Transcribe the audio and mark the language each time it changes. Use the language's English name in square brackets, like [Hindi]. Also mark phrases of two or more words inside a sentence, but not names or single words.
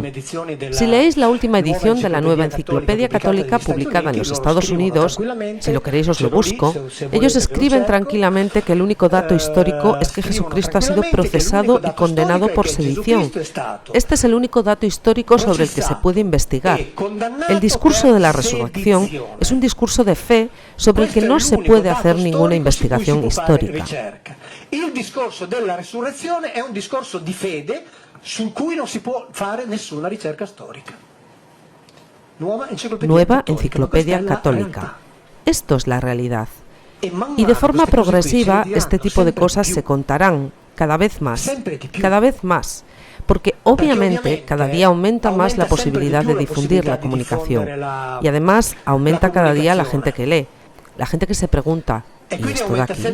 [Spanish] Si leéis la última edición de la nueva enciclopedia católica publicada en los Estados Unidos, si lo queréis os lo busco, ellos escriben tranquilamente que el único dato histórico es que Jesucristo ha sido procesado y condenado por sedición. Este es el único dato histórico sobre el que se puede investigar. El discurso de la resurrección es un discurso de fe sobre el que no se puede hacer ninguna investigación histórica. [Italian] El discorso della resurrezione è un discorso di fede su cui non si può fare nessuna ricerca storica. [Spanish] Nueva Enciclopedia Católica. Esto es la realidad. Y de forma progresiva este tipo de cosas se contarán cada vez más, porque obviamente cada día aumenta más la posibilidad de difundir la comunicación y además aumenta cada día la gente que lee, la gente que se pregunta, ¿y esto de aquí?